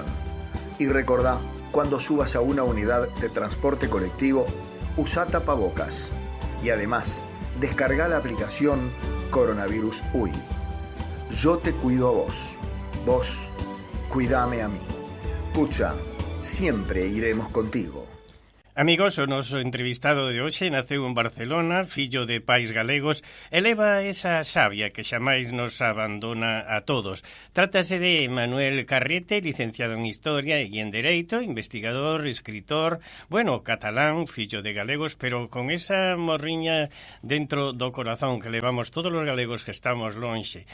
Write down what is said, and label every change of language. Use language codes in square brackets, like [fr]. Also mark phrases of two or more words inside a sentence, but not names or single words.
[es] Y recordá, cuando subas a una unidad de transporte colectivo, usa tapabocas. Y además, descarga la aplicación Coronavirus UI. Yo te cuido a vos. Vos, cuidame a mí. Pucha, siempre iremos contigo. Amigos, [gl] o noso entrevistado de hoxe naceu en Barcelona, fillo de pais galegos, e leva esa sabia que xamais nos abandona a todos. Trátase de Manuel Carrete, licenciado en Historia e en Dereito, investigador, escritor, bueno, catalán, fillo de galegos, pero con esa morriña dentro do corazón que levamos todos os galegos que estamos lonxe.